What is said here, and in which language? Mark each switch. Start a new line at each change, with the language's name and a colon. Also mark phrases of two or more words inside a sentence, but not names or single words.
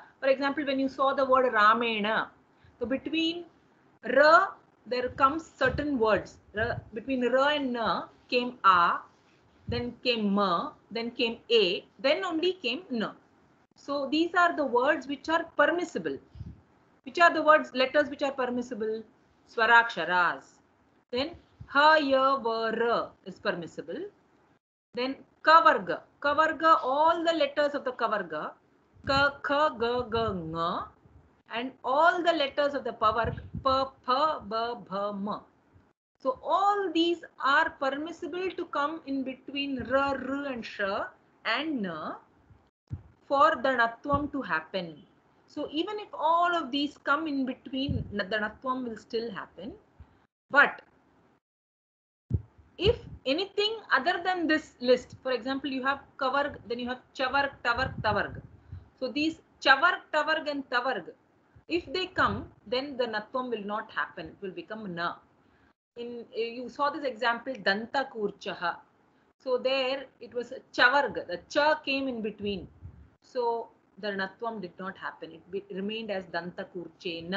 English: For example, when you saw the word Ramena, so between ra there comes certain words. Between ra and na came a, then came ma, then came a, then only came na. So these are the words which are permissible. Which are the words, letters which are permissible? Swaraksharas. Then ha, ya, va, ra is permissible. Then kavarga. Kavarga, all the letters of the kavarga. Ka, kha, ga, ga, nga. And all the letters of the pavarga. Pa, pha, ba, bha, ma. So all these are permissible to come in between ra, r, and sh and na for the natvam to happen. So even if all of these come in between, the natvam will still happen. But if anything other than this list, for example, you have kavarg, then you have chavarg, tavarg, tavarg. So these chavarg, tavarg, and tavarg, if they come, then the natvam will not happen. It will become na. You saw this example,
Sanskrit: दन्त कूर्चः.
English: So there it was a chavarg. The cha came in between. So the natvam did not happen. It remained as
Sanskrit: दन्त कूर्चेन.